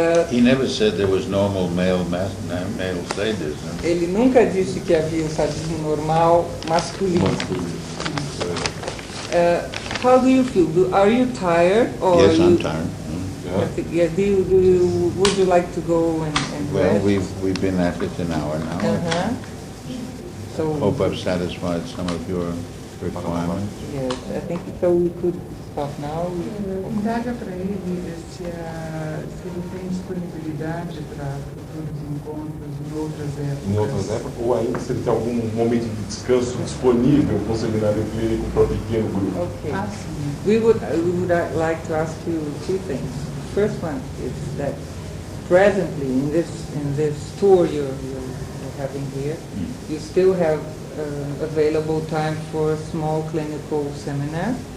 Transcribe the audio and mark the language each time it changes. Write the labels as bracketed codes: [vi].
[en] He never said there was normal male sadism. [pt] Ele nunca disse que havia o sadismo normal masculino. [en] How do you feel? Are you tired? Or Yes, I'm tired. Yeah. Would you like to go and Well, rest? we've been at it an hour now. So Hope I've satisfied some of your requirements. yes, I think so. We could stop now. [pt] Indaga para ele se ele tem disponibilidade para futuros encontros em outras épocas. Em outras épocas, ou ainda se ele tem algum momento de descanso disponível com o seminário clínico para o pequeno grupo. [en] Okay. [pt] Sim. [en] We would like to ask you two things. The first one is that presently in this tour you're having here, you still have available time for a small clinical seminar.